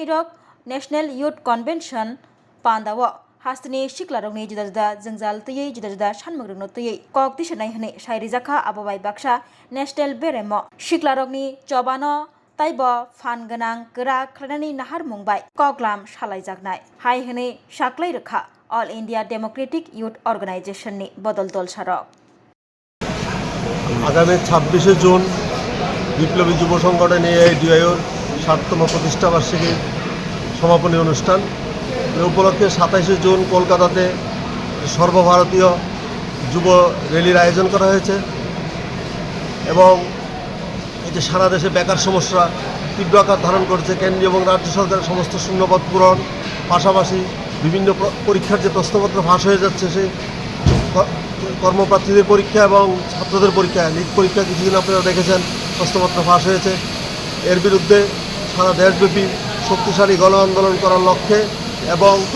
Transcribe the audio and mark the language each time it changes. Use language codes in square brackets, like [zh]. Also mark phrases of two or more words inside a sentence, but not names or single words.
[brx] रक [en] National Youth Convention [brx] पान्दाव हास्तनि सिख्ला रकनि जुदा जुदा जोंजाल तैयै जुदा जुदा सानमोग्रनो तैयै कक दिसनाय हनै सायरिजाखा आबोबाय बाक्सा नेशनल बेरेमो सिख्ला रकनि चबानो ताइब फान गोनां गोरा खालायनानै नाहार मुंबाय कगलाम सालायजागनाय हाय हनै साक्लाय रोखा ऑल इंडिया डेमोक्रेटिक यूथ ऑर्गेनाइजेशन बदल दल सारक [bn] आगामी 26 जून বিপ্লবী যুব সংগঠন এআইডিআইর 7তম প্রতিষ্ঠা বার্ষিকী সমাপনী অনুষ্ঠান এই উপলক্ষে 27 জুন কলকাতাতে সর্বভারতীয় যুব র্যালির আয়োজন করা হয়েছে এবং এই যে সারা দেশে বেকার সমস্যা তীব্র আকার ধারণ করছে কেন্দ্রীয় এবং রাজ্য সরকারের সমস্ত শূন্যপদ পূরণ পাশাপাশি বিভিন্ন পরীক্ষার যে প্রশ্নপত্র ফাঁস হয়ে যাচ্ছে সেই কর্মপ্রার্থীদের পরীক্ষা এবং ছাত্রদের পরীক্ষা লিড পরীক্ষা কিছুদিন আপনারা দেখেছেন প্রশ্নপত্র ফাঁস হয়েছে এর বিরুদ্ধে সারা দেশব্যাপী শক্তিশালী গণ আন্দোলন করার লক্ষ্যে এবং